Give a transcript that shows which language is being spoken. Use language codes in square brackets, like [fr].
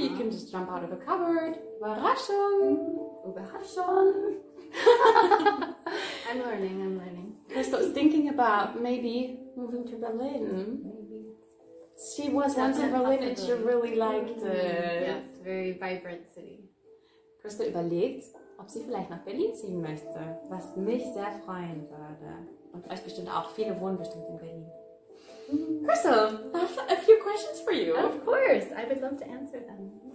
[en] You can just jump out of a cupboard. [de] Überraschung. Überraschung. [en] I'm learning. Crystal is thinking about maybe moving to Berlin. Maybe. She was once in Berlin and she really liked it. Yes, very vibrant city. [de] Crystal überlegt, ob sie vielleicht nach Berlin ziehen möchte, was mich sehr freuen würde. Und euch bestimmt auch. Viele wohnen bestimmt in Berlin. [en] Crystal, I have a few questions for you. Of course, I would love to answer them.